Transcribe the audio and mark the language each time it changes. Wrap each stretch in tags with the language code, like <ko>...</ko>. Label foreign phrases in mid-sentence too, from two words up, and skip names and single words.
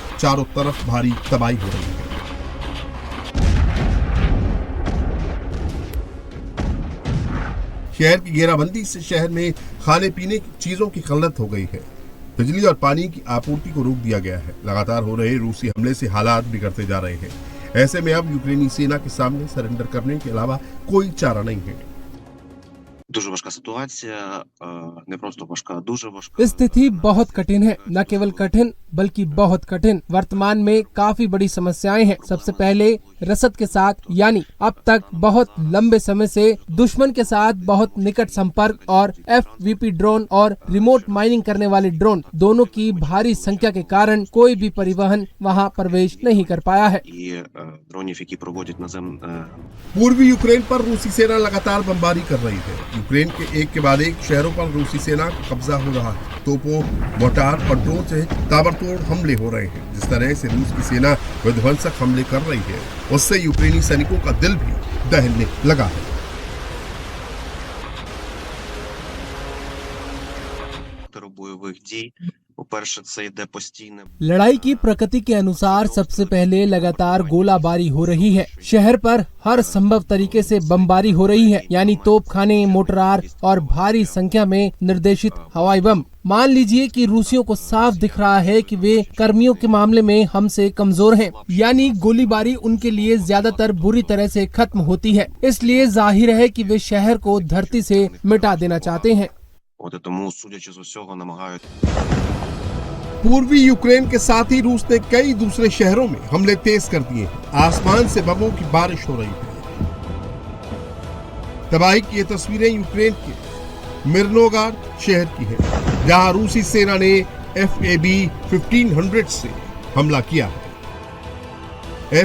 <hi>चारों तरफ भारी तबाही हो रही है। शहर की घेराबंदी से शहर में खाने पीने की चीजों की किल्लत हो गई है। बिजली और पानी की आपूर्ति को रोक दिया गया है। लगातार हो रहे रूसी हमले से हालात बिगड़ते जा रहे हैं। ऐसे में अब यूक्रेनी सेना के सामने सरेंडर करने के अलावा कोई चारा नहीं है।</hi> <uk>дуже важка ситуація, не просто важка, дуже важка.</uk> <hi>स्थिति बहुत कठिन है, न केवल कठिन बल्कि बहुत कठिन। वर्तमान में काफी बड़ी समस्याएं हैं। सबसे पहले रसद के साथ, यानी अब तक बहुत लंबे समय से दुश्मन के साथ बहुत निकट संपर्क और FVP ड्रोन और रिमोट माइनिंग करने वाले ड्रोन दोनों की भारी संख्या के कारण कोई भी परिवहन वहां प्रवेश नहीं कर पाया है।</hi> <uk>І дронів, які проводять</uk> <hi>पूर्वी यूक्रेन पर रूसी सेना लगातार बमबारी कर रही है। यूक्रेन के एक के बाद एक शहरों पर रूसी सेना का कब्जा हो रहा है। तोपों, मोटार और ड्रोन से ताबड़तोड़ हमले हो रहे हैं। जिस तरह से रूस की सेना विध्वंसक हमले कर रही है, उससे यूक्रेनी सैनिकों का दिल भी दहलने लगा है।</hi> <uk>бойових дій. По-перше, це йде постійне.</uk> <hi>लड़ाई की प्रकृति के अनुसार सबसे पहले लगातार गोलाबारी हो रही है। शहर पर हर संभव तरीके से बमबारी हो रही है, यानी तोपखाने, मोटरार और भारी संख्या में निर्देशित हवाई बम। मान लीजिए कि रूसियों को साफ दिख रहा है कि वे कर्मियों के मामले में हमसे कमजोर हैं, यानी गोलीबारी उनके लिए ज्यादातर बुरी तरह से खत्म होती है। इसलिए जाहिर है कि वे शहर को धरती से मिटा देना चाहते हैं।</hi> <uk>От і тому, судячи з усього, намагають.</uk> <hi>पूर्वी यूक्रेन के साथ ही रूस ने कई दूसरे शहरों में हमले तेज कर दिए हैं। आसमान से बमों की बारिश हो रही है। तबाही की ये तस्वीरें यूक्रेन के मिर्नोगार्ड शहर की है, जहां रूसी सेना ने FAB 1500 से हमला किया है।</hi>